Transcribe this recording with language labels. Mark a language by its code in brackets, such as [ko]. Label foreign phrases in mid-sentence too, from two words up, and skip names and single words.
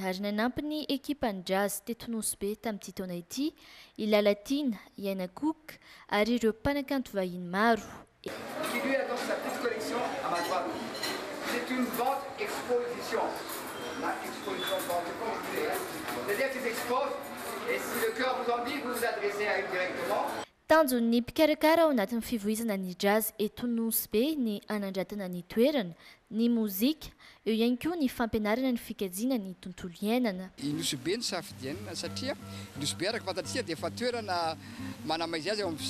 [mg] ary nanampy ny ekipany jazz teto Anosy tamin'ity taona ity, Ilalatina, Yana Cook ary ireo mpanakanto vahiny maro. [fr] Qui lui a dans sa petite collection à ma droite. C'est une vente exposition. C'est-à-dire qu'ils exposent, et si le cœur vous en dit, vous vous adressez à eux directement. [mg] Tanjo ny mpikarakara ao anatin'ny fivoizana ny jazz eto nosy be ny anandratana ny toerana ny mozika eo ihany koa ny fampianarana ny fikajiana ny tontolo iainana. Nosy be ny safidianina satria nosy be araka fantatsika dia efa toerana manamaizy azy ao amin'ny